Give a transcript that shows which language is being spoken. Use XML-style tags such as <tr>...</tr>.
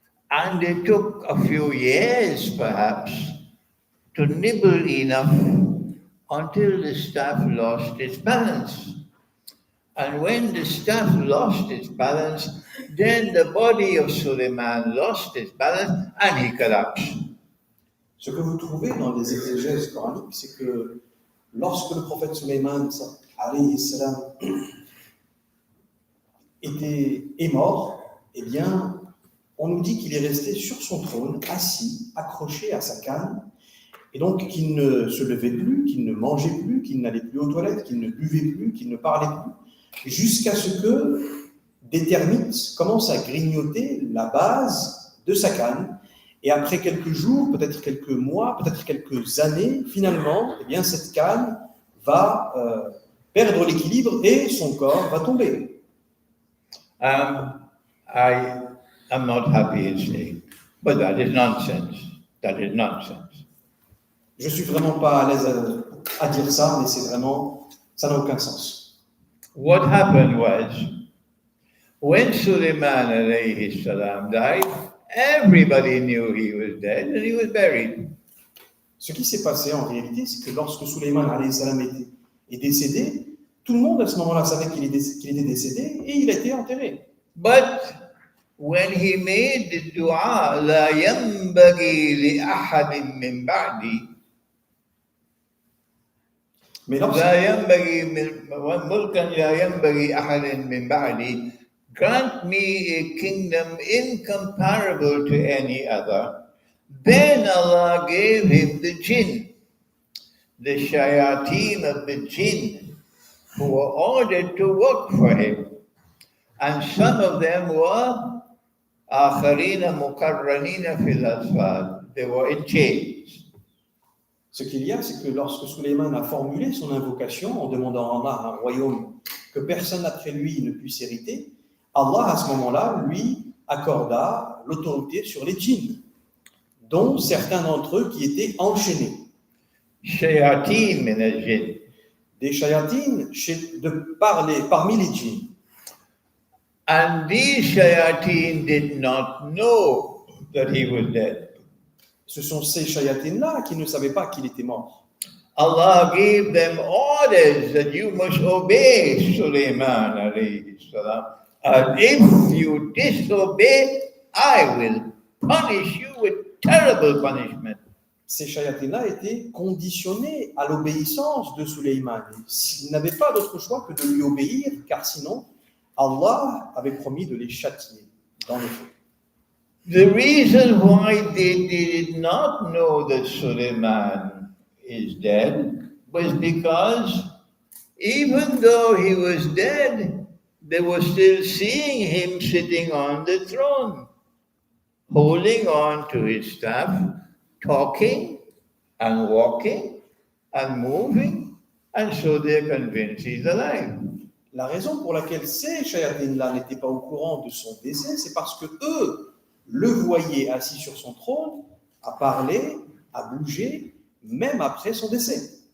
<en>And they took a few years, perhaps, to nibble enough until the staff lost its balance. And when the staff lost its balance, then the body of Suleiman lost its balance and he collapsed.</en> <fr>Ce que vous trouvez dans les exégèses coraniques, c'est que lorsque le prophète Suleiman alayhi salam, est mort, eh bien, on nous dit qu'il est resté sur son trône, assis, accroché à sa canne, et donc qu'il ne se levait plus, qu'il ne mangeait plus, qu'il n'allait plus aux toilettes, qu'il ne buvait plus, qu'il ne parlait plus, jusqu'à ce que des termites commencent à grignoter la base de sa canne. Et après quelques jours, peut-être quelques mois, peut-être quelques années, finalement, eh bien, cette canne va perdre l'équilibre et son corps va tomber.</fr> <en>I am not happy in saying, but that is nonsense. That is nonsense.</en> <fr>Je suis vraiment pas à l'aise à dire ça, mais c'est vraiment, ça n'a aucun sens.</fr> <en>What happened was, when Suleiman alayhi salam died, everybody knew he was dead and he was buried.</en> <fr>Ce qui s'est passé en réalité, c'est que lorsque Suleiman alayhi salam est décédé, tout le monde à ce moment-là savait qu'il était décédé et il a été enterré.</fr> <en>But when he made the dua,</en> <ar>لا ينبغي لأحد من بعدي,</ar> <fr>Mais lorsque,</fr> <ar>لا ينبغي ملكا لا ينبغي أحد من بعدي,</ar> <en>grant me a kingdom incomparable to any other. Then Allah gave him the jinn, the shayateen of the jinn, who were ordered to work for him. And some of them were</en> <ar>آخرين مقرنين في الأسفل.</ar> <en>They were in chains.</en> <fr>ce qu'il y a, c'est que lorsque Suleiman a formulé son invocation en demandant à Allah un royaume que personne après lui ne puisse hériter, Allah à ce moment-là lui accorda l'autorité sur les djinns, dont certains d'entre eux qui étaient enchaînés.</fr> <ar>Shayateen min al-jinn.</ar> <fr>Des shayatines parmi les djinns.</fr> <en>And these shayateen did not know that he was dead.</en> <fr>Ce sont ces shayatines-là qui ne savaient pas qu'il était mort.</fr> <en>Allah gave them orders that you must obey Sulaiman alayhi salam. And if you disobey, I will punish you with terrible punishment.</en> <fr>Ces shayatines-là étaient conditionnés à l'obéissance de Suleiman. Ils n'avaient pas d'autre choix que de lui obéir, car sinon, Allah avait promis de les châtier dans le feu.</fr> <en>The reason why they did not know that Suleiman is dead was because even though he was dead, they were still seeing him sitting on the throne, holding on to his staff, talking and walking and moving, and so they're convinced he's alive.</en> <fr>La raison pour laquelle ces shayatines-là n'étaient pas au courant de son décès, c'est parce que eux le voyaient assis sur son trône, à parler, à bouger, même après son décès.</fr>